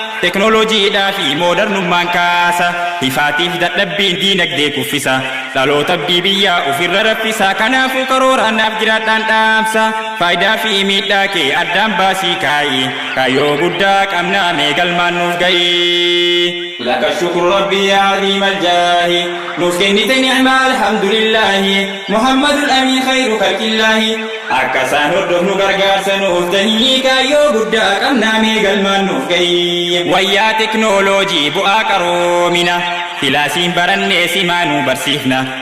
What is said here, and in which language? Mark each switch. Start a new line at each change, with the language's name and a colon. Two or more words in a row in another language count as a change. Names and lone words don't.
Oromo: Teknooloojiidhaa fi moodernummaan kaasa. Hifaatiif dadhabbiin diinagdee kuffisa. Dhaloota abdii biyyaa ofirra raffisa. Kanaafuu karooraan naaf jiraadhaan dhaamsa. Faayidaa fi miidhaa kee addaan baasii kaa'i. Kaayyoo guddaa qabnaa mee galmaan nuuf ga'i.
Arabic: لك الشكر ربي يا عظيم الجاه.
Oromo: Nuuf kennite ni'maa alhamdulillaahi. Muhammadul amiin
Arabic: خير خلق الله.
Oromo: Akka isaan hordofnu gargaarsa nuuf tahii kaayyoo guddaa qabnaa mee galmaan nuuf ga'i. Wayyaa teknooloojii bu'aa qaroomina. Kilaasiin barannee simaa nu barsiifna.